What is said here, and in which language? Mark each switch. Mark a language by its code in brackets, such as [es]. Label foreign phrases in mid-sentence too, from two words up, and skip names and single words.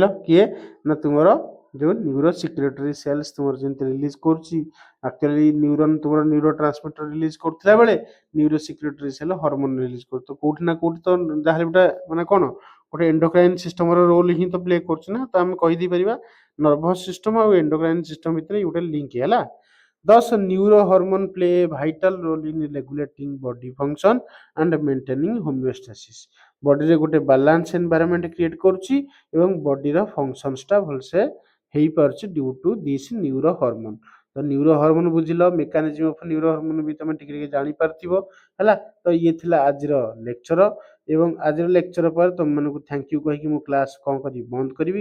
[or] କିଏ ନା ତୁମର ଯୋଉ [en] neuro secretory cells [or] ତୁମର ଯେମିତି ରିଲିଜ କରୁଛି, [en] actually neuron [or] ତୁମର [en] neuro transmitter release [or] କରୁଥିଲା ବେଳେ [en] neuro secretory cell hormone release [or] କରୁଛି। କୋଉଠି ନା କୋଉଠି ତ ଯାହେଲେ ଗୋଟେ ମାନେ କଣ ଗୋଟେ [en] endocrine system-ର role [or] ହିଁ ତ ପ୍ଲେ କରୁଛି ନା। ତ ଆମେ କହିଦେଇ ପାରିବା [en] nervous system [or] ଆଉ [en] endocrine system [or] ଭିତରେ ଗୋଟେ ଲିଙ୍କ ହେଲା। [en] Thus, neurohormone play a vital role in regulating body function and maintaining homeostasis. [or] ବଡିରେ ଗୋଟେ [en] balance environment create [or] କରୁଛି ଏବଂ [en] body-ର functions-ଟା [or] ଭଲସେ ହେଇପାରୁଛି [en] due to this neuro hormone. [or] ତ [en] neuro hormone [or] ବୁଝିଲ, [en] mechanism of neuro hormone [or] ବି ତମେ ଟିକେ ଟିକେ ଜାଣିପାରିଥିବ ହେଲା। ତ ଇଏ ଥିଲା ଆଜିର ଲେକ୍ଚର ଏବଂ ଆଜିର ଲେକ୍ଚର ପରେ ତମମାନଙ୍କୁ [en] thank you [or] କହିକି ମୁଁ କ୍ଲାସ କଣ କରିବି ବନ୍ଦ କରିବି।